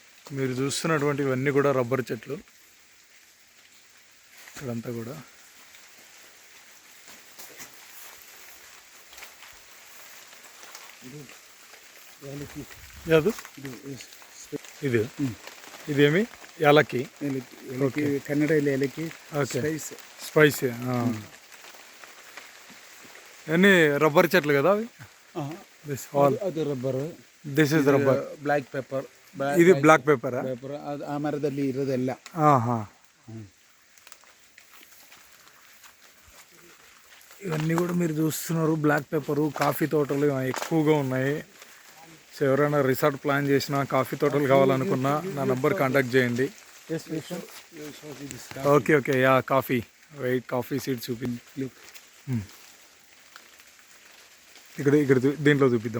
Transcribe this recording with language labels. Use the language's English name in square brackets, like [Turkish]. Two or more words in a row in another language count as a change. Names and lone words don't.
[Telugu] మీరు చూస్తున్నటువంటి ఇవన్నీ కూడా రబ్బర్ చెట్లు. ఇక్కడంతా కూడా [Kannada] ಯಾವುದು ಇದು ಇದೇಮಿ ಯಾಲಕ್ಕಿ ಏಲಕ್ಕಿ ಕನ್ನಡದಲ್ಲಿ ಏಲಕ್ಕಿ [Telugu] స్పైసీ అన్నీ రబ్బర్ చెట్లు కదా అవి. [English] this all [Kannada] ಅದು ರಬ್ಬರ್. [English] this is rubber. black pepper. [Telugu] ఇది [English] black pepper. [Kannada] ಪೆಪ್ಪರ್ ಅದು ಆ ಮರದಲ್ಲಿ ಇರೋದೆಲ್ಲ. [Telugu] ఇవన్నీ కూడా మీరు చూస్తున్నారు [English] black pepper. [Telugu] కాఫీ తోటలు ఎక్కువగా ఉన్నాయి. సో ఎవరైనా [English] resort plan [Telugu] చేసినా, కాఫీ తోటలు కావాలనుకున్నా నా [English] number contact [Telugu] చేయండి. [English] okay okay ya coffee wait coffee seed [Telugu] చూపించి ఇక్కడ ఇక్కడ దీంట్లో చూపిద్దాం.